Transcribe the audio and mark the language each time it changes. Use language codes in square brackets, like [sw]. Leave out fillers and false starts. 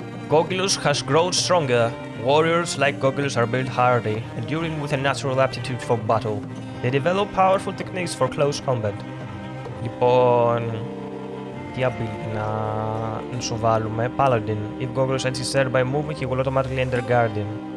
[en] Gogulus has grown stronger. Warriors like Gogulus are built hardy, enduring with a natural aptitude for battle. They develop powerful techniques for close combat. [el] Λοιπόν, τι ability να σου βάλουμε? [en] Paladin. If Gogulus ends his turn by moving, he will automatically enter Guardian.